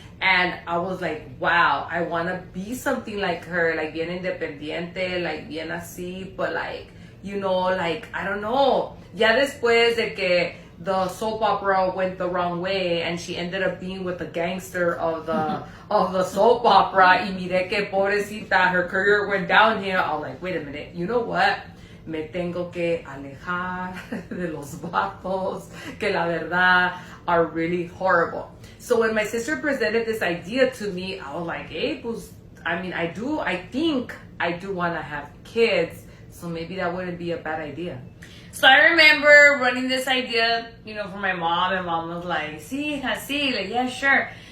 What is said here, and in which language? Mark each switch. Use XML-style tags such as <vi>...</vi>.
<en>And I was like, wow, I want to be something like her, like</en> <es>bien independiente,</es> <en>like</en> <es>bien así,</es> <en>but like, you know, like, I don't know.</en> <es>Ya después de que</es> <en>the soap opera went the wrong way and she ended up being with the gangster of the soap opera,</en> <es>y mire que pobrecita,</es> <en>her career went downhill. I was like, wait a minute, you know what?</en> <es>Me tengo que alejar de los vatos que la verdad</es> <en>are really horrible. So when my sister presented this idea to me, I was like, hey, pues, I mean, I think I do want to have kids, so maybe that wouldn't be a bad idea. So I remember running this idea, for my mom, and mom was like,</en> <es>sí, así,</es> <en>like, yeah, sure.</en>